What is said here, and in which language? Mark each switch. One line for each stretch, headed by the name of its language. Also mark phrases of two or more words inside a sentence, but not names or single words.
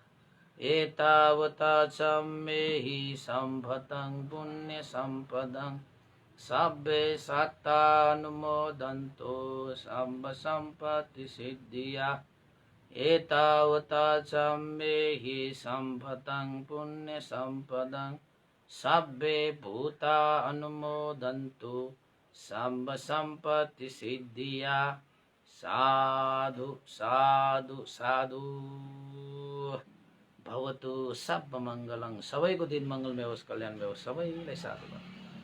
Pali: एतावता च मे सम्भतं पुण्य सम्पदं सब्बे सत्ता अनुमोदन्तु सम्भ सम्पत्ति सिद्धिया एतावता च मे सम्भतं पुण्य सम्पदं सब्बे भूता अनुमोदन्तु सम्भ सम्पत्ति सिद्धिया साधु साधु साधु। भवतु सब मङ्गलं।
Nepali: सबैको दिन मङ्गलमय होस्, कल्याणमय होस्। सबैलाई साधु।